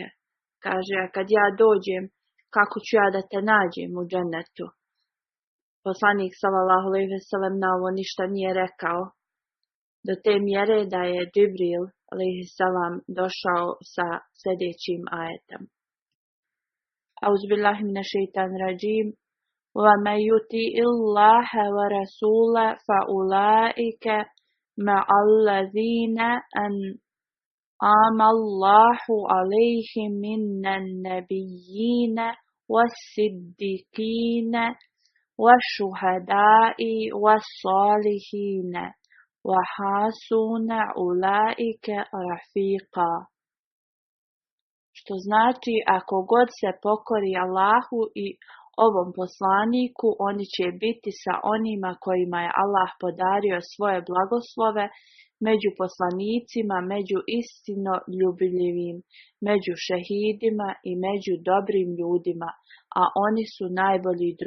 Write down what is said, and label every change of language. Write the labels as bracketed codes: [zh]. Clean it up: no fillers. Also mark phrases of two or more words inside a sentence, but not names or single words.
[bs] Kaže, a kad ja dođem, kako ću ja da te nađem u džennetu? Poslanik [ar] صلى الله عليه وسلم [bs] na ovo ništa nije rekao, do te mjere da je Džibril [ar] عليه السلام [bs] došao sa sljedećim ajetom. [ar] أعوذ بالله من الشيطان الرجيم. ومن يطع الله والرسول فأولئك مع الذين أنعم الله عليهم من النبيين والصديقين والشهداء والصالحين وَحَاسُونَ أُولَئِكَ رَفِيقًا. [bs] Što znači, ako god se pokori Allahu i ovom poslaniku, oni će biti sa onima kojima je Allah podario svoje blagoslove, među poslanicima, među istinoljubljivim, među šehidima i među dobrim ljudima, a oni su najbolji drugi.